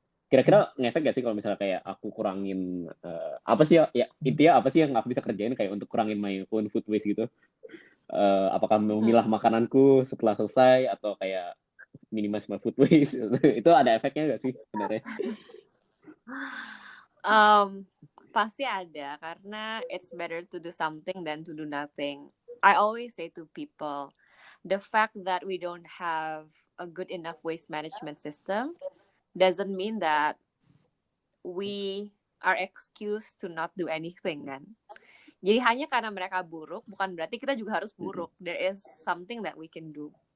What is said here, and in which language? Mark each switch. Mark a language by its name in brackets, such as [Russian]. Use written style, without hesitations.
[Indonesian] Kira-kira ngefek gak sih kalau misalnya kayak aku kurangin apa sih ya intinya apa sih yang aku bisa kerjain kayak untuk kurangin [English] my own food waste [Indonesian] gitu? Apakah memilah makananku setelah selesai atau kayak [English] minimize my food waste? [Indonesian] Itu ada efeknya gak sih sebenarnya? Pasti ada, karena [English] it's better to do something than to do nothing. I always say to people, the fact that we don't have a good enough waste management system doesn't mean that we are excused to not do anything kan. [Indonesian] Jadi hanya karena mereka buruk, bukan berarti kita juga harus buruk. [English] There is something that we can do.